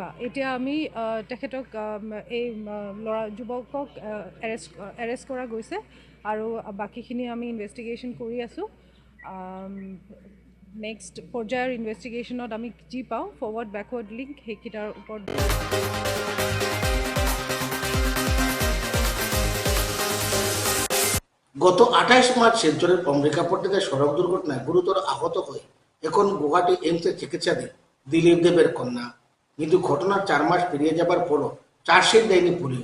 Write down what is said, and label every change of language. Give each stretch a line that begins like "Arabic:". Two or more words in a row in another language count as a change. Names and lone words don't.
Assamese: এতিয়া আমি তেখেতক এই যুৱকক এৰেষ্ট কৰা গৈছে আৰু বাকীখিনি আমি ইনভেষ্টিগেশ্যন কৰি আছোঁ। নেক্সট পৰ্যায়ৰ ইনভেষ্টিগেশ্যনত আমি যি পাওঁ
English: forward backward link
Assamese: সেইকেইটাৰ ওপৰত।
Bangla: গত 28 মার্চ শিলচরের অম্বিকাপট্টিতে সড়ক দুর্ঘটনায় গুরুতর আহত হয়ে এখন গুয়াহাটি এইমসে চিকিৎসাধীন দিলীপ দেবের কন্যা। কিন্তু ঘটনার 4 মাস পেরিয়ে যাবার পরও চার্জশিট দেয়নি পুলিশ।